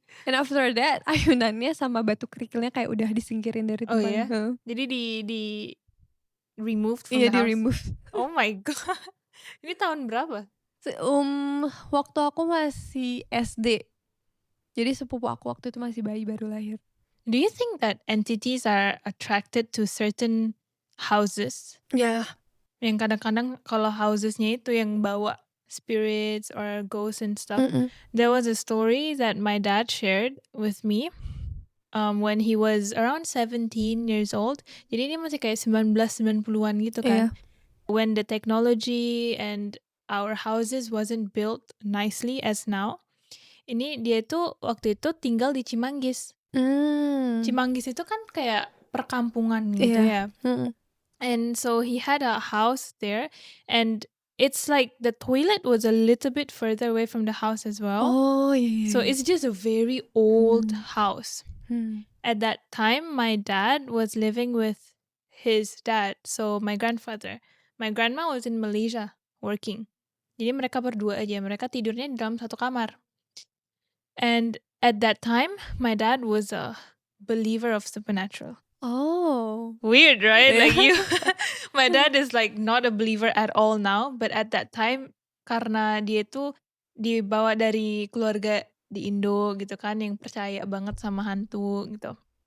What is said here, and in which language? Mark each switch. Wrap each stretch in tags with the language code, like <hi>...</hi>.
<en>And after that</en> <id>ayunannya sama batu kerikilnya kayak udah disingkirin dari Oh tempatnya, ya? heeh. Jadi di</id> <en>removed from</en> <id>Iya</id> <en>the house.</en> <id>di-remove.</id> <en>Oh my god.</en> <id>Ini tahun berapa? Waktu aku masih SD. Jadi sepupu aku waktu itu masih bayi baru lahir.</id> <en>Do you think that entities are attracted to certain houses?</en> <id>Ya. Yang kadang-kadang kalau housesnya itu yang bawa</id> <en>spirits or ghosts and stuff. Mhm. There was a story that my dad shared with me when he was around 17 years old.</en> <id>Jadi ini masih kayak 1990-an gitu kan. Iya.</id> <en>When the technology and our houses wasn't built nicely as now.</en> <id>Ini dia tuh waktu itu tinggal di Cimanggis. Cimanggis itu kan kayak perkampungan gitu Iya. ya. Mhm.</id> <en>And so he had a house there, and it's like the toilet was a little bit further away from the house as well.</en> <id>Oh, iya</id> <en>So</en> <id>iya.</id> <en>it's just a very old house. Hmm. At that time, my dad was living with his dad, so my grandfather. My grandma was in Malaysia working.</en> <id>Jadi mereka berdua aja, mereka tidurnya di dalam satu kamar.</id> <en>And at that time, my dad was a believer of supernatural. Oh. Weird, right? Like</en> <id>Iya.</id> <en>you, my dad is like not a believer at all now, but at that time</en> <id>karena dia tuh dibawa dari keluarga di Indo gitu kan yang percaya banget sama hantu gitu.</id>